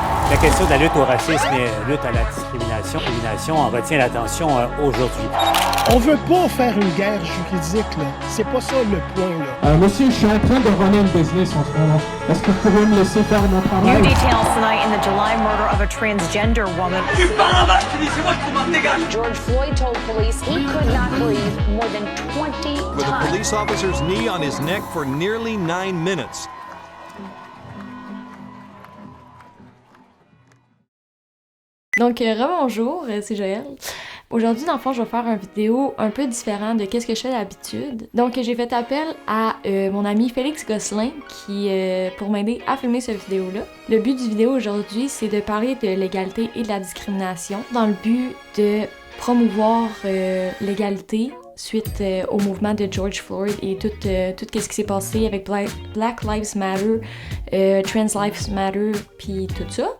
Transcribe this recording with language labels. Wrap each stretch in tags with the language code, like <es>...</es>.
<fr>La question de la lutte au racisme et lutte à la discrimination en retient l'attention aujourd'hui. On veut pas faire une guerre juridique, là. C'est pas ça le point, là. Monsieur, je suis en train de runner une business en ce moment. Est-ce que vous pouvez me laisser faire mon travail?</fr> <en>New details tonight in the July murder of a transgender woman.</en> <fr>Tu parles en bas, tu dis c'est moi qui te dégage.</fr> <en>George Floyd told police he could not breathe more than 20 times. With a police officer's knee on his neck for nearly 9 minutes.</en> <fr>Donc, rebonjour, c'est Joël. Aujourd'hui, dans le fond, je vais faire une vidéo un peu différente de qu'est-ce que je fais d'habitude. Donc, j'ai fait appel à mon ami Félix Gosselin pour m'aider à filmer cette vidéo-là. Le but du vidéo aujourd'hui, c'est de parler de l'égalité et de la discrimination dans le but de promouvoir l'égalité suite au mouvement de George Floyd et tout ce qui s'est passé avec Black Lives Matter, Trans Lives Matter, puis tout ça.</fr>